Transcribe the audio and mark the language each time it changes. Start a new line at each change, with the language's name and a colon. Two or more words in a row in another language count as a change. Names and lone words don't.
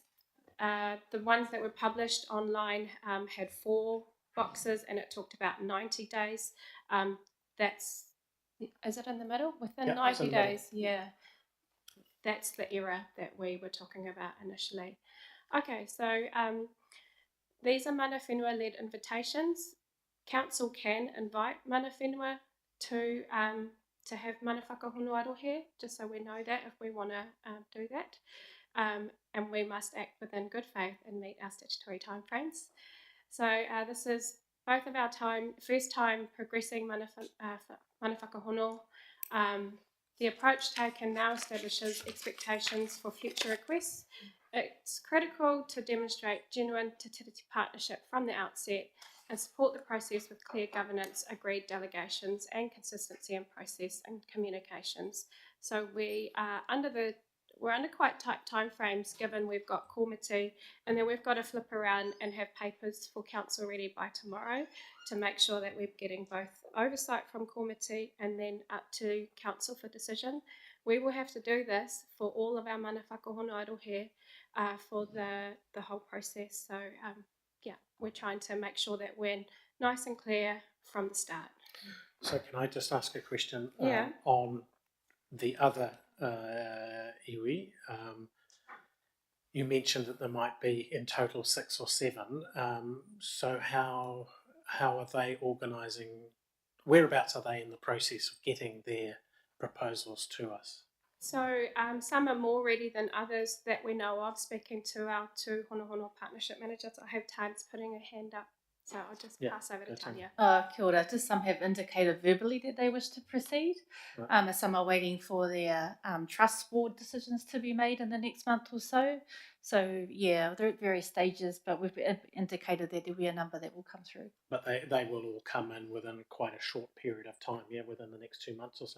English: The ones that were published online had 4 boxes and it talked about 90 days. Is it in the middle? Within 90 days, yeah. That's the error that we were talking about initially. Okay, so these are
Māori: mana whenua-
English: led invitations. Council can invite
Māori: mana whenua
English: to have
Māori: mana whakahono arohe,
English: just so we know that if we want to do that. And we must act within good faith and meet our statutory timeframes. So this is both of our first time progressing
Māori: mana whakahono.
English: The approach taken now establishes expectations for future requests. It's critical to demonstrate genuine Te Tiriti partnership from the outset and support the process with clear governance, agreed delegations and consistency in process and communications. So we're under quite tight timeframes given we've got komiti and then we've got to flip around and have papers for council ready by tomorrow to make sure that we're getting both oversight from komiti and then up to council for decision. We will have to do this for all of our
Māori: mana whakahono arohe
English: for the whole process. So yeah, we're trying to make sure that we're nice and clear from the start. So can I just ask a question Yeah. on the other iwi? You mentioned that there might be in total 6 or 7. So how are they organising? Whereabouts are they in the process of getting their proposals to us? So some are more ready than others that we know of. Speaking to our 2 Honohono partnership managers, I have Times putting a hand up. So I'll just pass over to Tanya.
Māori: Kia ora.
English: Just some have indicated verbally that they wish to proceed. Right. Some are waiting for their trust board decisions to be made in the next month or so. So yeah, they're at various stages, but we've indicated that there'll be a number that will come through. But they will all come in within quite a short period of time, within the next 2 months or so?